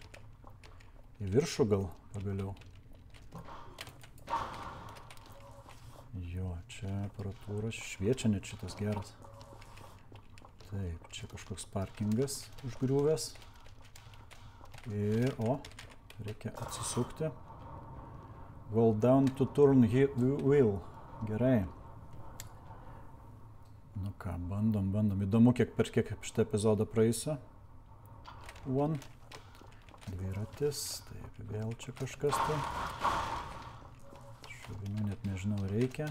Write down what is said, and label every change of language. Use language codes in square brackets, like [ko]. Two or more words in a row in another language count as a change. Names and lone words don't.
[lt] Į viršų gal pagaliau. Jo, čia aparatūra šviečia net šitas geras. Taip, čia kažkoks parkingas užgriuvęs. Ir, reikia atsisukti. [en] Hold down to turn wheel. [lt] Gerai. Nu ką, bandom. Įdomu, per kiek šitą epizodą praeisiu. Dviratis, taip, vėl čia kažkas tai. Šovinių net nežinau reikia.